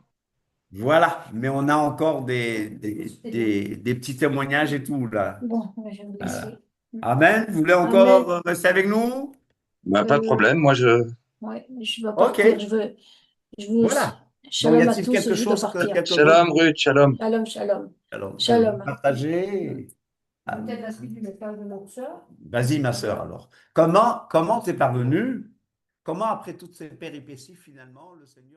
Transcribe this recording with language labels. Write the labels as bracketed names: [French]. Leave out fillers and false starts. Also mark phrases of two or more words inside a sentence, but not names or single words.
[French] Voilà, mais on a encore des petits témoignages et tout là. Bon, je vais vous laisser. Amen. Vous voulez Amen. encore rester avec nous? Bah, pas de problème. Moi, je. Ouais, je dois Ok, partir. Je veux. voilà. Bon, y Shalom à a-t-il tous, quelque je dois chose partir. quelque [Hebrew] Shalom, Ruth, shalom. Shalom, shalom. [French] Alors, Shalom. partager. Peut-être la suite du message de notre soeur. Vas-y, ma sœur, alors. Comment t'es parvenu? Comment, après toutes ces péripéties, finalement, le Seigneur